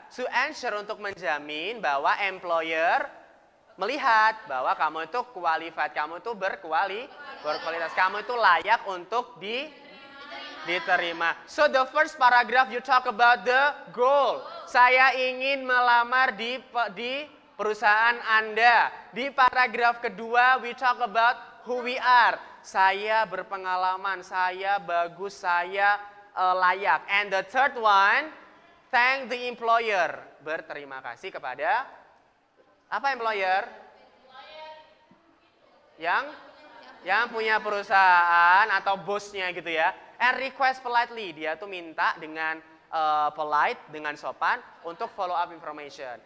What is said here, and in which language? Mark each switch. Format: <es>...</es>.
<en>To ensure,</en> <id>untuk menjamin bahwa employer melihat bahwa kamu itu qualified, kamu itu berkualitas, kamu itu layak untuk diterima.</id> <en>So the first paragraph you talk about the goal.</en> <id>Saya ingin melamar di perusahaan Anda. Di paragraf kedua,</id> <en>we talk about who we are.</en> <id>Saya berpengalaman, saya bagus, saya layak.</id> <en>And the third one, thank the employer.</en> <id>Berterima kasih kepada apa employer? Yang punya perusahaan atau bosnya gitu ya.</id> <en>And request politely.</en> <id>Dia tuh minta dengan polite, dengan sopan untuk</id> <en>follow up information.</en>